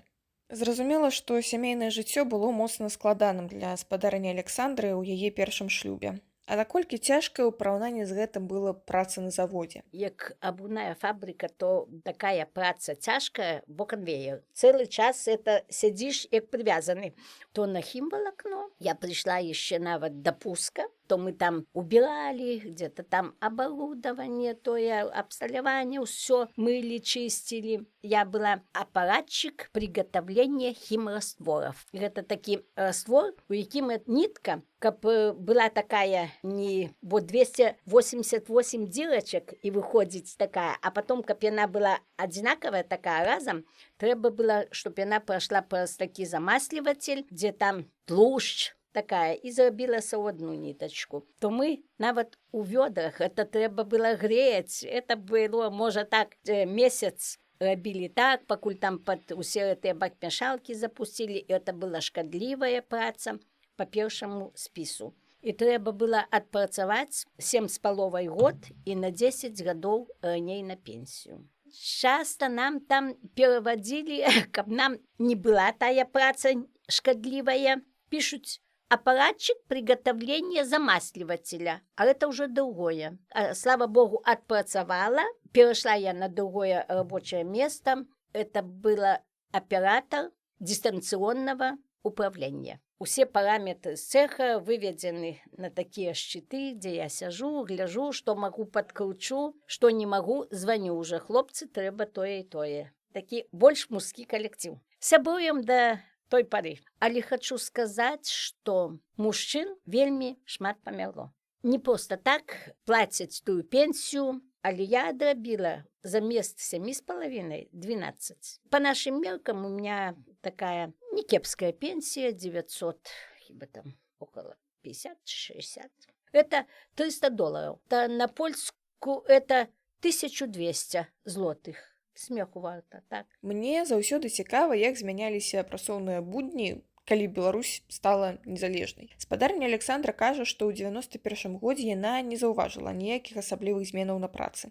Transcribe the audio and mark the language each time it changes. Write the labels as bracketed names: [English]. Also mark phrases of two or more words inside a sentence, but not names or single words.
[Belarusian] Зразумела, што сямейнае жыццё было моцна складаным для спадарні Александры ў яе першым шлюбе. А наколькі цяжкая ў параўнанні з гэтым была праца на заводзе? Як абуная фабрика, то такая праца цяжкая, бо конвейер. Цэлы час это сядзіш як прывязаны. То на хімвалакно. [Russian] Я пришла еще нават до пуска, то мы там убирали, где-то там оборудование, то я абсталяванне, все мыли, чистили. Я была аппаратчик приготовления химрастворов. Это такі раствор, [Belarusian] у якім [Russian] нитка, [Belarusian] каб была [Russian] такая не вот 288 дырочек и выходить такая, а потом, [Belarusian] каб яна была одинаковая такая разом, трэба было, чтобы яна прошла праз такі замасліватель, где там тлушч такая, и зрабілася ў одну ниточку. То мы нават у вёдрах, это трэба было греть, это было, можа так, месяц рабілі так, пакуль там под усе гэтыя бакмяшалкі запустили, и это была шкадлівая праца по першаму спісу. І трэба было адпрацаваць 7,5 год і на 10 гадоў раней на пенсію. Часто нам там пераводили, каб нам не была тая праца шкадлівая, [Russian] пишут аппаратчик приготовления замасливателя, а это уже другое. Слава богу, отпрацовала, перешла я на другое рабочее место. Это было оператор дистанционного управления. Все параметры с цеха выведены на такие щиты, где я сижу, гляжу, что могу подкручу, что не могу, звоню уже. [Belarusian] Хлопцы, трэба тое и тое. Такі больш мужскі калектыў. Сябруем да той пары. Але хочу сказаць, што мужчын вельмі шмат памерло. Не просто так плацяць тую пенсію, але я адрабіла замест 7,5 12. [Russian] По нашим меркам у меня такая некепская пенсия, 900, хіба там около 50-60. Это $300. Это на польску это 1200 злотых. [Belarusian] Смеху варта, так. Мне заўсёды цікава, як змяняліся працоўныя будні, калі Беларусь стала незалежнай. Спадарня Александра кажа, што ў 91 годзе яна не заўважыла ніякіх асаблівых зменаў на працы.